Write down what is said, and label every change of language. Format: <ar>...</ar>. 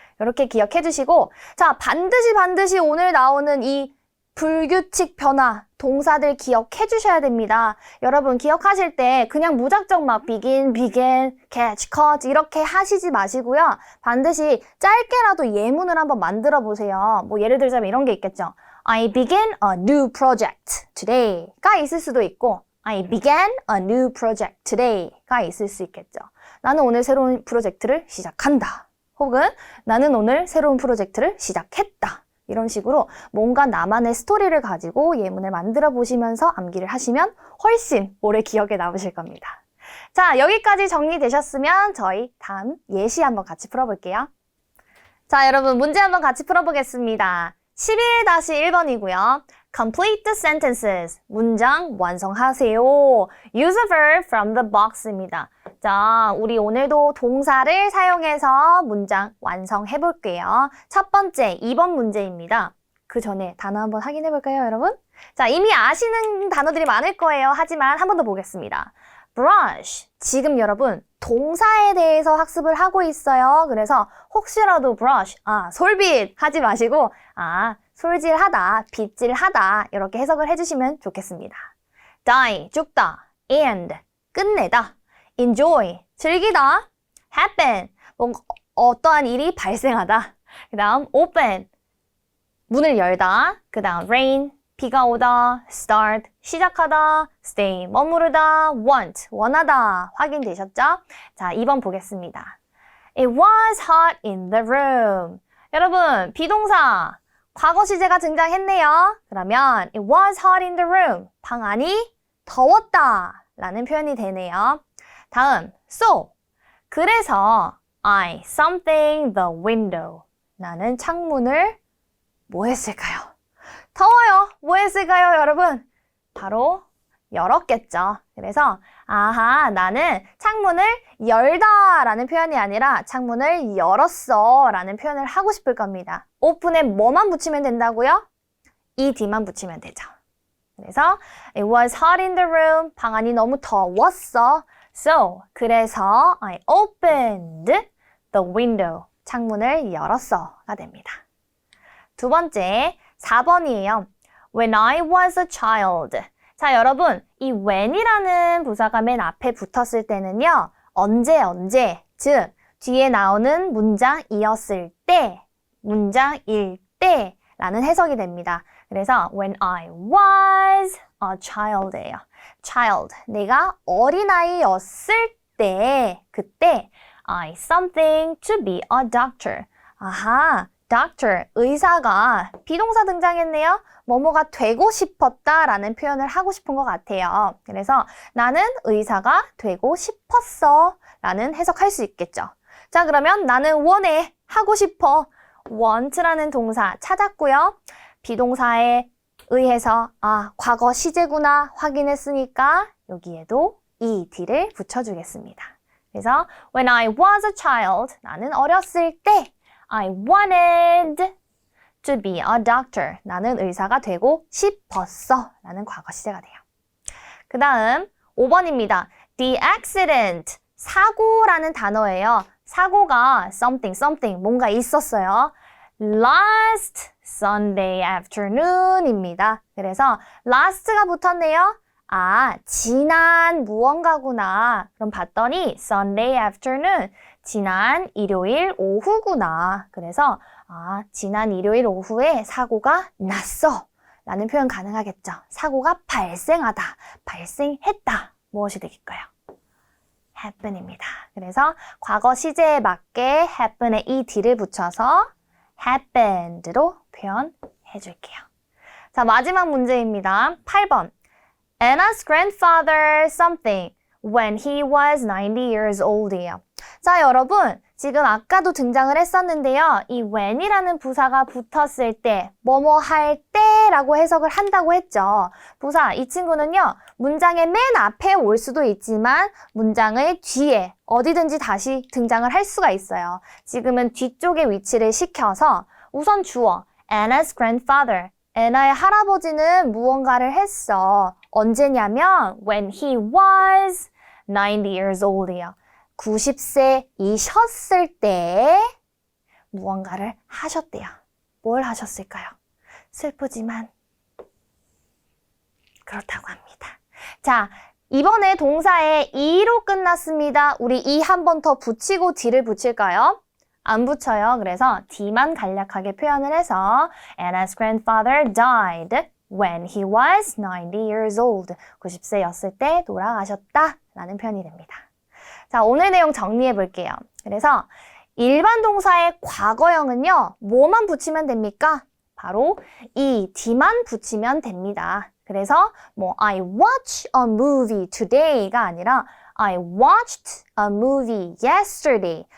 <ko>이렇게 기억해 주시고, 자, 반드시 오늘 나오는 이 불규칙 변화, 동사들 기억해 주셔야 됩니다. 여러분 기억하실 때 그냥 무작정 막 begin, began, catch, caught 이렇게 하시지 마시고요. 반드시 짧게라도 예문을 한번 만들어 보세요. 뭐 예를 들자면 이런 게 있겠죠.</ko> <en>I begin a new project today가</en> <ko>있을 수도 있고</ko> <en>I began a new project today가 있을 수 있겠죠.</en> <ko>나는 오늘 새로운 프로젝트를 시작한다. 혹은 나는 오늘 새로운 프로젝트를 시작했다. 이런 식으로 뭔가 나만의 스토리를 가지고 예문을 만들어 보시면서 암기를 하시면 훨씬 오래 기억에 남으실 겁니다. 자, 여기까지 정리되셨으면 저희 다음 예시 한번 같이 풀어볼게요. 자, 여러분 문제 한번 같이 풀어보겠습니다. 11-1번이고요.</ko> <en>Complete the sentences.</en> <ko>문장 완성하세요.</ko> <en>Use a verb from the box입니다.</en> <ko>자, 우리 오늘도 동사를 사용해서 문장 완성해 볼게요. 첫 번째, 2번 문제입니다. 그 전에 단어 한번 확인해 볼까요, 여러분? 자, 이미 아시는 단어들이 많을 거예요. 하지만 한 번 더 보겠습니다.</ko> <en>brush.</en> <ko>지금 여러분 동사에 대해서 학습을 하고 있어요. 그래서 혹시라도 brush, 솔빗 하지 마시고 솔질하다, 빗질하다 이렇게 해석을 해주시면 좋겠습니다. die, 죽다, end, 끝내다, enjoy, 즐기다, happen, 뭔가 어떠한 일이 발생하다, 그 다음 open, 문을 열다. 그 다음 rain, 비가 오다. start, 시작하다. stay, 머무르다. want, 원하다. 확인되셨죠? 자, 2번 보겠습니다.</ko> <en>It was hot in the room.</en> <ko>여러분, 비동사, 과거 시제가 등장했네요. 그러면</ko> <en>it was hot in the room.</en> <ko>방 안이 더웠다 라는 표현이 되네요.</ko> <en>다음, so, 그래서 I something the window.</en> <ko>나는 창문을 뭐 했을까요? 더워요. 뭐 했을까요, 여러분? 바로 열었겠죠. 그래서 아하, 나는 창문을 열다 라는 표현이 아니라 창문을 열었어 라는 표현을 하고 싶을 겁니다. open에 뭐만 붙이면 된다고요? ed만 붙이면 되죠.</ko> <en>그래서 it was hot in the room.</en> <ko>방 안이 너무 더웠어.</ko> <en>So, 그래서 I opened the window.</en> <ko>창문을 열었어가 됩니다. 두 번째, 4번이에요.</ko> <en>When I was a child.</en> <ko>자, 여러분, 이 when이라는 부사가 맨 앞에 붙었을 때는요. 언제, 즉 뒤에 나오는 문장이었을 때, 문장일 때 라는 해석이 됩니다.</ko> <en>그래서 when I was a child예요. child,</en> <ko>내가 어린아이였을 때, 그때</ko> <en>I something to be a doctor.</en> <ko>아하, doctor, 의사가 비동사 등장했네요. 뭐뭐가 되고 싶었다 라는 표현을 하고 싶은 것 같아요. 그래서 나는 의사가 되고 싶었어 라는 해석할 수 있겠죠. 자, 그러면 나는 원해, 하고 싶어. want라는 동사 찾았고요. 비동사에 의해서 과거 시제구나 확인했으니까 여기에도 ed를 붙여주겠습니다.</ko> <en>그래서 when I was a child,</en> <ko>나는 어렸을 때</ko> <en>I wanted to be a doctor.</en> <ko>나는 의사가 되고 싶었어 라는 과거 시제가 돼요. 그 다음 5번입니다. The accident, 사고라는 단어예요. 사고가 something, 뭔가 있었어요.</ko> <en>Last Sunday afternoon입니다.</en> <ko>그래서 last가 붙었네요. 지난 무언가구나. 그럼 봤더니 Sunday afternoon, 지난 일요일 오후구나. 그래서 지난 일요일 오후에 사고가 났어 라는 표현 가능하겠죠. 사고가 발생하다, 발생했다. 무엇이 되겠까요? happen입니다. 그래서 과거 시제에 맞게 happen에 ed를 붙여서 happened로 표현해 줄게요. 자, 마지막 문제입니다. 8번.</ko> <en>Anna's grandfather something when he was 90 years old이에요.</en> <ko>자, 여러분, 지금 아까도 등장을 했었는데요. 이 when이라는 부사가 붙었을 때, 뭐뭐 할 때라고 해석을 한다고 했죠. 부사, 이 친구는요, 문장의 맨 앞에 올 수도 있지만 문장의 뒤에 어디든지 다시 등장을 할 수가 있어요. 지금은 뒤쪽에 위치를 시켜서 우선 주어, Anna's grandfather, 애나의 할아버지는 무언가를 했어. 언제냐면</ko> <en>when he was 90 years old이요.</en> <ko>90세이셨을 때 무언가를 하셨대요. 뭘 하셨을까요? 슬프지만 그렇다고 합니다. 자, 이번에 동사에 e로 끝났습니다. 우리 e 한 번 더 붙이고 d를 붙일까요? 안 붙여요.</ko> <en>그래서</en> <ko>d만 간략하게 표현을 해서</ko> <en>Anna's grandfather died when he was 90 years old.</en> <ko>90세였을 때 돌아가셨다 라는 표현이 됩니다. 자, 오늘 내용 정리해 볼게요. 그래서 일반 동사의 과거형은요, 뭐만 붙이면 됩니까? 바로 ed만 붙이면 됩니다.</ko> <en>그래서 I watched a movie today가 아니라 I watched a movie yesterday.</en>